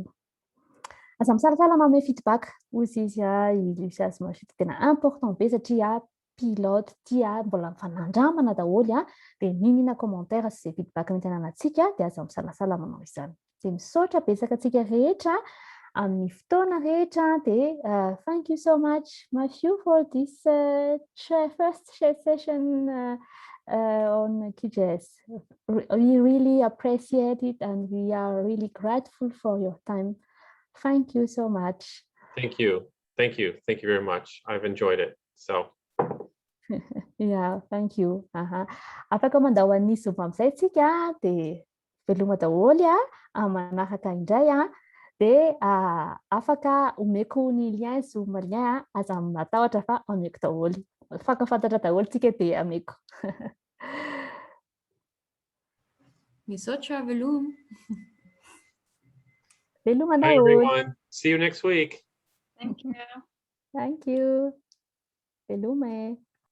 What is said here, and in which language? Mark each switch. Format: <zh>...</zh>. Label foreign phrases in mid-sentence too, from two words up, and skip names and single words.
<mg>Aza misalasala manome feedback hozy izy Lucia sy Moskwik tena important be satria pilote ity mbola mifanandramana daholo dia ninina commentaire sy izay feedback mety ananantsika dia aza misalasala manao izany. Dia misaotra betsaka antsika rehetra amin'ny fotoana rehetra dia</mg> <en>thank you so much Matthew for this first session on QGIS. We really appreciate it and we are really grateful for your time. Thank you so much. Thank you. Thank you. Thank you very much. I've enjoyed it. So. Yeah, thank you.</en> <mg>Afaka mandao an'ny Zoom amin'izay tsika dia veloma daholo manaraka indray dia afaka omeko ny lien Zoom lien aza matahotra fa ameko daholo. Fankafantatra daholo tsika dia ameko. Misotra velum. Veloma</mg> <en>Bye</en> <mg>daholo.</mg> <en>everyone. See you next week. Thank you. Thank you. Velume.</en>